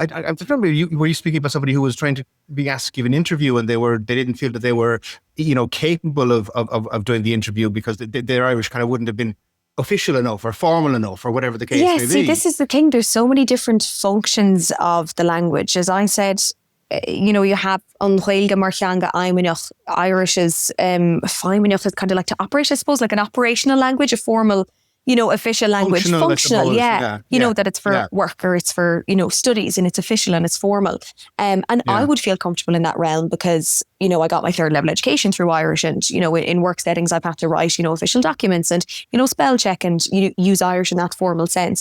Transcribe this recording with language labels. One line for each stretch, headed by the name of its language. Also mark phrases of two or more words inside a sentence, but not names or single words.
English: I remember were you speaking about somebody who was trying to be asked to give an interview, and they didn't feel that they were, capable of doing the interview because their Irish kind of wouldn't have been official enough or formal enough or whatever the case Yeah, may see, be. this is the thing. There's so many different functions of the language. As I said, you have
Irish: an Gaeilge mar cheanga aimineach.
English: Irish is Feimineach is kind of like to operate, I suppose, like an operational language, a formal, official language. Functional, I suppose, yeah. That it's for work or it's for, studies, and it's official and it's formal. And I would feel comfortable in that realm because, I got my third level education through Irish, and, in work settings, I've had to write, official documents and, spell check and use Irish in that formal sense.